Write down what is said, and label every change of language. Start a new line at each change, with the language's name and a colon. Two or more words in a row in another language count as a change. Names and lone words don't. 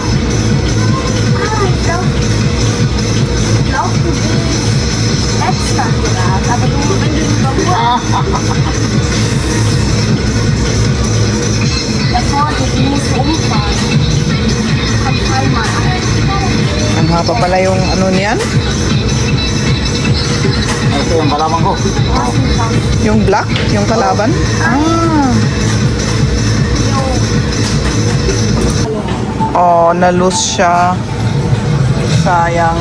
German: Ich glaube, du bist extra gerade. Aber du, wenn du über da vorne, du musst umfahren. Komm, fall mal an.
Filipino: Ang haba pala yung ano niyan? Ito yung kalaban ko. Yung black? Yung kalaban? Ah. Oh, na-loose siya. Sayang.